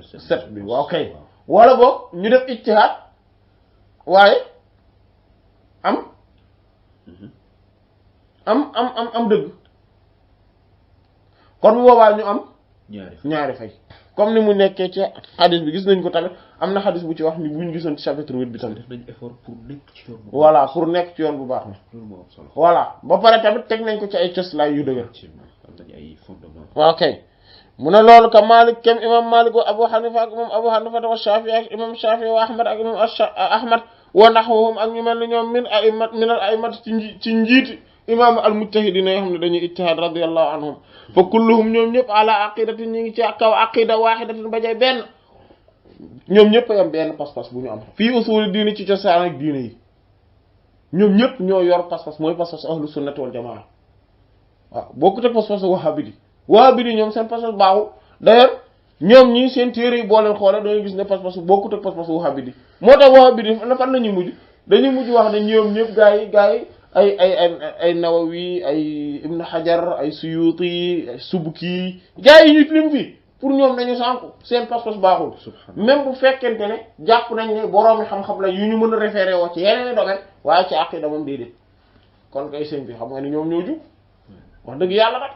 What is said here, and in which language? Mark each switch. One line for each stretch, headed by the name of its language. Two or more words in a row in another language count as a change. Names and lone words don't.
Wolof: 7 bi waaw kay wala boog ñu def ijtihaad waaye am dëgg kon bu boobaa ñu am ñaari fay comme ni mu nekkee ci xadis bi gis nañ ko tamit am na xadis bu ci wax ni buñ gisoon ci chapitre 8 bi tamit def nañ effort pour nekk ci yoon bu voilà pour nekk ci yoon bu baax na voilà ba pare tamit teg nañ ko ci ay cëslaay yu dëgër am nañ ay fondement waaw kay mu ne loolu ka Malik kem imam Malik wa Abu Hanifa ak imam Abu Hanifa wa Shafi ak imam Shafi wa Ahmad ak imam Ahmad
Arabic: ونحوهم
Wolof: ak ñu mel ni ñoom
Arabic: من الأئمة
Wolof: ci njiiti
Arabic: الأئمة المجتهدين
Wolof: yoo xam ne dañuy ijtihad radiyallahu
Arabic: عنهم فكلهم
Wolof: ñoom ñëpp
Arabic: على عقيدة
Wolof: ñi ngi ci kaw
Arabic: عقيدة واحدة
Wolof: ba jay benn ñoom ñëpp yam benn pas-pas bu ñu am
Arabic: في أصول الدين
Wolof: ci cosaan ak diine yi ñoom ñëpp ñoo yor pas-pas mooy pas-pas
Arabic: أهل السنة والجماعة
Wolof: waaw bokkut ak pas-pas wahabidi ñoom seen pas-pas baaxul d'ailleurs ñoom ñii seen téere yi boo leen xoolee dañuy gis ne pas-pas bokkut ak pas-pas wahabidi moo tax wahabidi na fan la ñuy mujj dañuy mujj wax ne ñoom ñëpp gaa yi ay Nawawi ay Ibn Hajar ay Suyuti ay Subki gaa yi ñu lim fi pour ñoom nañu sànku seen pas-pas baaxul même bu fekkente ne jàpp nañ ne boroomi xam-xam la yu ñu mën a référé woo ci yeneen domaine waaye ci aqida moom déedéet kon kay sëñ bi xam nga ni ñoom ñoo jub wax dëgg yàlla nag